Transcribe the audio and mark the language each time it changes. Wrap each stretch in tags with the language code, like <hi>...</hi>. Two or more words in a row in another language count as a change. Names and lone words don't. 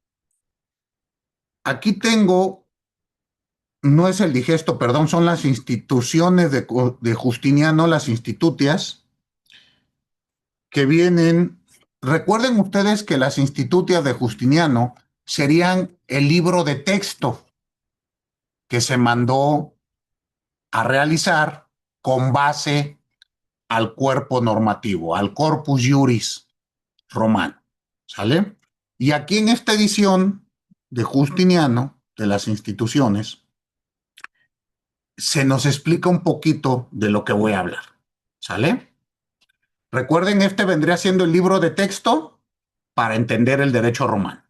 <es>Aquí tengo, no es el digesto, perdón, son las instituciones de Justiniano, las institutias, que vienen. Recuerden ustedes que las institutias de Justiniano serían el libro de texto que se mandó a realizar con base al cuerpo normativo, al</es> <la>corpus juris</la> <es>romano. ¿Sale? Y aquí en esta edición de Justiniano, de las instituciones, se nos explica un poquito de lo que voy a hablar. ¿Sale? Recuerden, este vendría siendo el libro de texto para entender el derecho romano.</es>